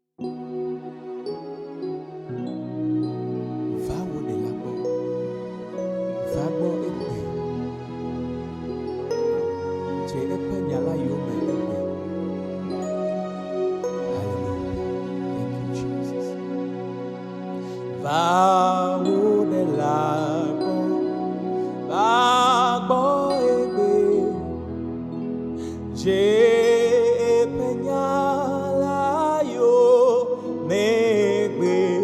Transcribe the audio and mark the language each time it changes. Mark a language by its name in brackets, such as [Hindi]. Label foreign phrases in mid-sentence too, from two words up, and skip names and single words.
[Ewe] Vawo de labo, vabo ebe, je epe nyala yome ebe. [English] Hallelujah. Thank you, Jesus. [Ewe] Vawo de labo, vabo ebe, je epe nyala yome ebe.